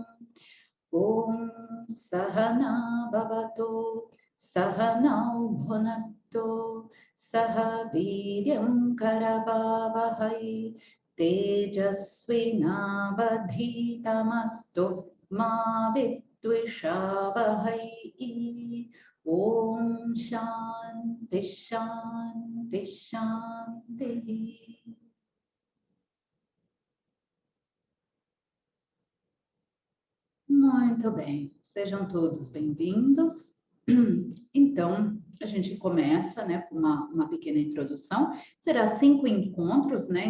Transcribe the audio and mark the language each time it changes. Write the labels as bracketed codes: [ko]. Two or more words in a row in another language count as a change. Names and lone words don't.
[sa] ॐ सहना भवतो सहनौ भुनक्तो सह वीर्यं करवावहै तेजस्विनावधीतमस्तु मा विद्विषावहै. ॐ शान्ति शान्ति शान्ति. [pt] Muito bem, sejam todos bem-vindos. Então, a gente começa, né, com uma pequena introdução. Será 5 encontros, né?